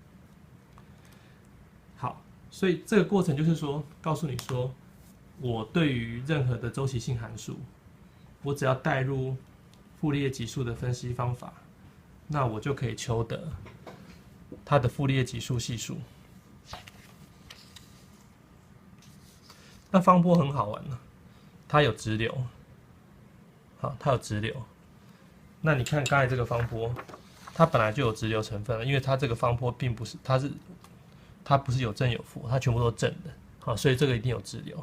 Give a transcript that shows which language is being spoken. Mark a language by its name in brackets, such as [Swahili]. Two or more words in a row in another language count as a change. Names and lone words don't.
[Chinese] 好，所以這個過程就是說，告訴你說，我對於任何的周期性函數，我只要帶入傅立葉級數的分析方法，那我就可以求得它的傅立葉級數係數。那方波很好玩了，它有直流，好，它有直流。那你看刚才這個方波，它本來就有直流成分了，因為它這個方波並不是，它不是有正有負，它全部都正的，好，所以這個一定有直流。